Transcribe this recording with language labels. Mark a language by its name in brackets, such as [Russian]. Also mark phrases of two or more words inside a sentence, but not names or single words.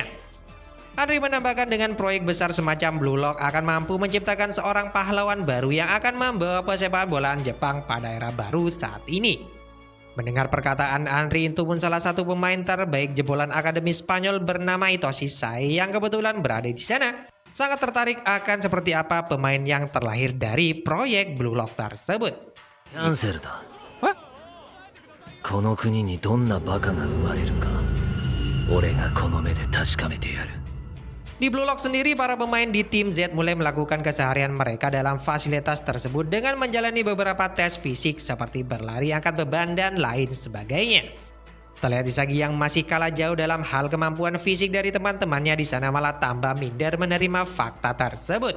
[Indonesian] Henry menambahkan dengan proyek besar semacam Blue Lock akan mampu menciptakan seorang pahlawan baru yang akan membawa persepak bolaan Jepang pada era baru saat ini. Mendengar perkataan Henry itu pun salah satu pemain terbaik jebolan Akademi Spanyol bernama Itoshi Sai yang kebetulan berada di sana sangat tertarik akan seperti apa pemain yang terlahir dari proyek Blue Lock tersebut. [Japanese] キャンセルだ。この国にどんなバカが生まれるか、俺がこの目で確かめてやる。 [Indonesian] Di Blue Lock sendiri, para pemain di tim Z mulai melakukan keseharian mereka dalam fasilitas tersebut dengan menjalani beberapa tes fisik seperti berlari, angkat beban, dan lain sebagainya. Terlihat Isagi yang masih kalah jauh dalam hal kemampuan fisik dari teman-temannya di sana malah tambah minder menerima fakta tersebut.